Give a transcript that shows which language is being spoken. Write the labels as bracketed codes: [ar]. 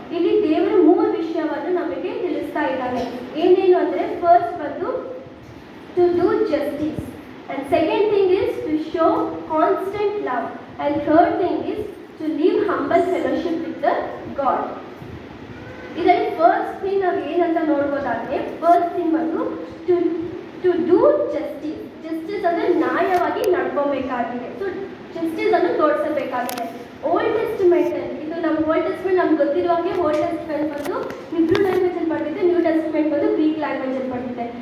[kn] ಇಲ್ಲಿ ದೇವರು 3 ವಿಷಯವನ್ನು ನಮಗೆ ತಿಳಿಸ್ತಾ ಇದ್ದಾನೆ. ಏನೇನು ಅಂದರೆ ಫಸ್ಟ್ ಬಂದು [en] To do justice, and second thing is to show constant love, and third thing is to live humble fellowship with the God. [kn] ಇದರಲ್ಲಿ ಫಸ್ಟ್ ಥಿಂಗ್ ನಾವು ಏನಂತ ನೋಡ್ಬೋದಾದ್ರೆ ಫಸ್ಟ್ ಥಿಂಗ್ ಬಂದು ಟು ಡೂ ಜಸ್ಟಿಸ್ ಅಂದರೆ ನ್ಯಾಯವಾಗಿ ನಡ್ಕೊಬೇಕಾಗಿದೆ. ಸೊ ಜಸ್ಟಿಸ್ ಅನ್ನು ತೋರಿಸಬೇಕಾಗಿದೆ. Old ಟೆಸ್ಟಿಮೆಂಟಲ್ಲಿ ಇದು ನಮ್ಮ ಓಲ್ಡ್ ಟೆಸ್ಟಿಮೆಂಟ್ ನಮ್ಗೆ ಗೊತ್ತಿರುವಾಗೆ ಓಲ್ಡ್ ಟೆಸ್ಟಿಮೆಂಟ್ ಬಂದು ಹಿಬ್ರೂ ಲ್ಯಾಂಗ್ವೇಜಲ್ಲಿ ಬರ್ತಿದೆ, ನ್ಯೂ ಟೆಸ್ಟಿಮೆಂಟ್ ಬಂದು ಗ್ರೀಕ್ ಲ್ಯಾಂಗ್ವೇಜಲ್ಲಿ ಬರ್ತಿದೆ.